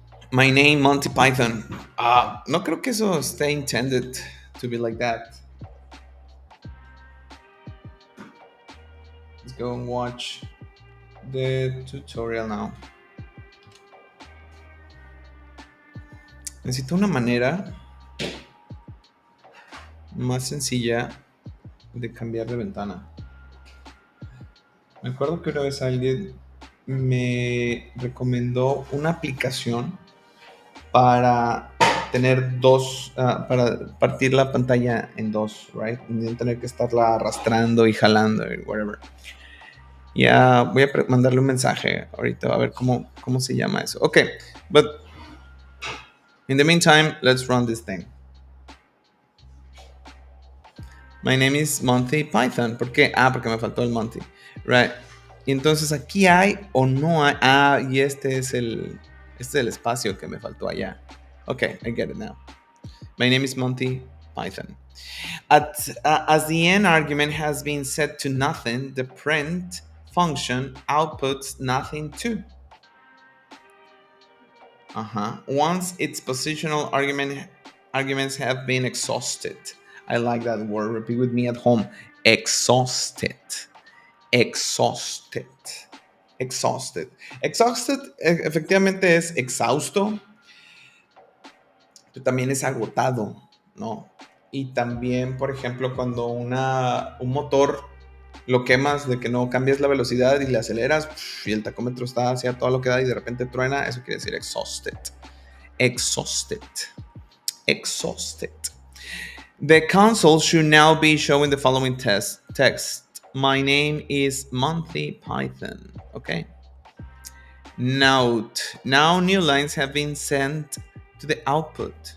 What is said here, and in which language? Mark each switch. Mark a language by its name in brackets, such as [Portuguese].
[English] My name, Monty Python. [Spanish] No creo que eso esté [English] intended to be like that. Let's go and watch the tutorial now. [Spanish] Necesito una manera más sencilla de cambiar de ventana. Me acuerdo que una vez alguien me recomendó una aplicación para tener dos, para partir la pantalla en dos, right? No tener que estarla arrastrando y jalando, whatever. Ya voy a mandarle un mensaje ahorita a ver cómo se llama eso. [English] Ok, but in the meantime, let's run this thing. My name is Monty Python. [Spanish] ¿Por qué? Porque me faltó el Monty. Right. Y entonces aquí hay o no hay. Y este es el espacio que me faltó allá. [English] Ok, I get it now. My name is Monty Python. As the end argument has been set to nothing, the print function outputs nothing too. Once its positional arguments have been exhausted. I like that word. Repeat with me at home. Exhausted. Exhausted. Exhausted. [Spanish] Exhausted efectivamente es exhausto, pero también es agotado, ¿no? Y también, por ejemplo, cuando un motor lo quemas de que no cambias la velocidad y le aceleras y el tacómetro está hacia todo lo que da y de repente truena, eso quiere decir exhausted. [English] Exhausted. Exhausted. The console should now be showing the following text. My name is Monty Python. Okay. Note. Now new lines have been sent to the output.